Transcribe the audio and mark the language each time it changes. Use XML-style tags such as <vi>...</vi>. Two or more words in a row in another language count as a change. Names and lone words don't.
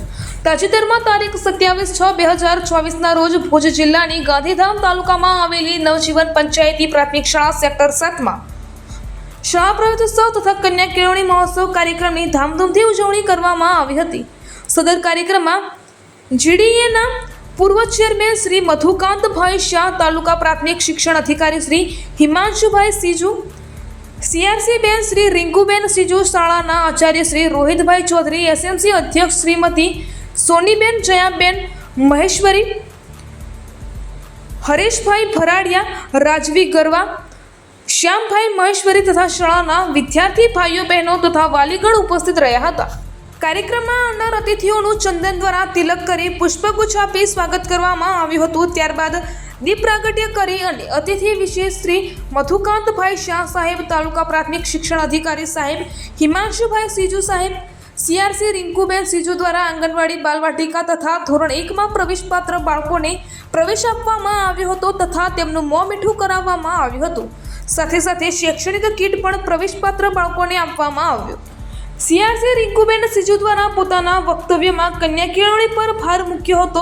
<gu>તાજેતરમાં તારીખ 27/6/2024ના રોજ ભુજ જિલ્લાની ગાંધીધામ તાલુકામાં આવેલી નવજીવન પંચાયતી પ્રાથમિક શાળા સેક્ટર 7માં શાળા પ્રવેશોત્સવ તથા કન્યા કેળવણી મહોત્સવ કાર્યક્રમની ધામધૂમથી ઉજવણી કરવામાં આવી હતી। સદર કાર્યક્રમમાં જીડીએના પૂર્વ ચેરમેન શ્રી મધુકાંતભાઈ શાહ, તાલુકા પ્રાથમિક શિક્ષણ અધિકારી શ્રી હિમાંશુભાઈ સીજુ, સીઆરસી બેન શ્રી રિંકૂબેન સીજૂ, શાળાના આચાર્ય શ્રી રોહિતભાઈ ચૌધરી, એસએમસી અધ્યક્ષ શ્રીમતી સોનીબેન જયાબેન મહેશ્વરી, હરેશભાઈ ભરાડિયા, રાજવી ગરવા, શ્યામભાઈ મહેશ્વરી તથા શાળાના વિદ્યાર્થી ભાઈઓ બહનો તથા વાલીગણ ઉપસ્થિત રહ્યા હતા। कार्यक्रमમાં આવનાર અતિથિઓનું ચંદન દ્વારા તિલક કરી પુષ્પગુચ્છ આપી સ્વાગત કરવામાં આવ્યું હતું। ત્યારબાદ દીપ પ્રાગટ્ય કરી અને અતિથિ વિશેષ શ્રી મધુકાંતભાઈ શાહ સાહેબ, તાલુકા પ્રાથમિક શિક્ષણ અધિકારી સાહેબ હિમાંશુભાઈ સીજુ સાહેબ, સીઆરસી રિંકૂબેન સીજૂ દ્વારા આંગણવાડી બાલવાટિકા તથા ધોરણ 1 મેં પ્રવેશપાત્ર બાળકોને પ્રવેશ આપવામાં આવ્યો હતો તથા તેમનું મોં મીઠું કરાવવામાં આવ્યું હતું। સાથે સાથે શૈક્ષણિક કિટ પણ પ્રવેશપાત્ર બાળકોને આપવામાં આવ્યો। સીઆરસી રિંકૂબેન સીજૂ દ્વારા પોતાના વક્તવ્યમાં કન્યા કેળવણી પર ભાર મૂક્યો હતો।</gu>